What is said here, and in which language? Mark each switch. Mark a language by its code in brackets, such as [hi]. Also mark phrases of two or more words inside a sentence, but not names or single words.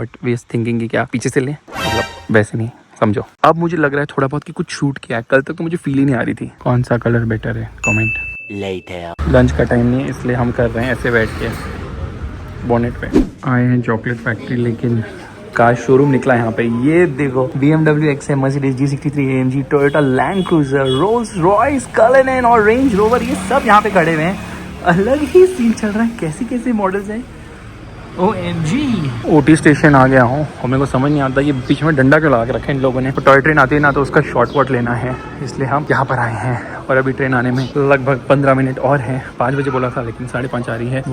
[en] but we are thinking [hi] कि क्या पीछे से लें, मतलब वैसे नहीं, समझो। अब मुझे लग रहा है थोड़ा बहुत कि कुछ शूट किया है, कल तक तो मुझे फील ही नहीं आ रही थी। कौन सा [en] colour better [hi] है कमेंट। लंच का टाइम नहीं है इसलिए हम कर रहे हैं ऐसे बैठ के बोनेट पे। आए हैं [en] chocolate factory, [hi] लेकिन [en] car showroom [hi] निकला यहाँ पे। ये देखो BMW XM, Mercedes G63 AMG, Toyota Land Cruiser, Rolls Royce, Cullinan और रेंज रोवर, ये सब यहाँ पे खड़े हुए हैं। अलग ही सीन चल रहा है, कैसी कैसे मॉडल्स हैं। OMG OT स्टेशन आ गया हूँ और मेरे को समझ नहीं आता ये बीच में डंडा क्यों लगा के रखा है इन लोगों ने। तो [en] toy train [hi] आती है ना, तो उसका शॉर्टकट लेना है, इसलिए हम यहाँ पर आए हैं। और अभी ट्रेन आने में लगभग 15 मिनट और हैं। 5 बजे बोला था लेकिन 5:30 आ रही है।